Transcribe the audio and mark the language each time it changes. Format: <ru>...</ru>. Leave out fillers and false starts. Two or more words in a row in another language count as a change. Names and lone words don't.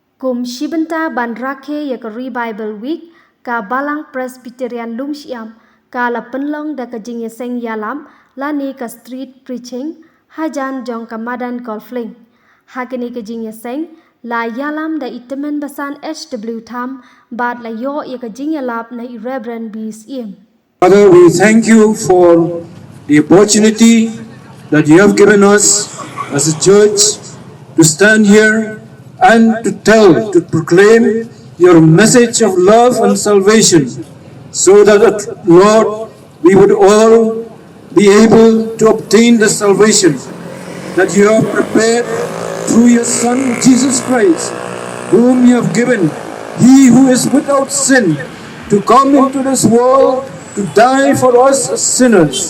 <kha>Shibenta ban rakhe yakari Bible Week ka Balang Presbyterian Lumshyiap ka la pynlong da ka Jingiaseng ialam lani ka</kha> <en>street preaching</en> <kha>hajan jong ka madan Golflink. Hakini ka Jingiaseng la ialam da itemen basan HW Tham bad la yo ya ka jingialap na Reverend B. Syiem.</kha> <en>Father, we thank you for the opportunity that you have given us as a church to stand here and to proclaim your message of love and salvation, so that, Lord, we would all be able to obtain the salvation that you have prepared through your Son, Jesus Christ, whom you have given, he who is without sin, to come into this world to die for us as sinners.</en>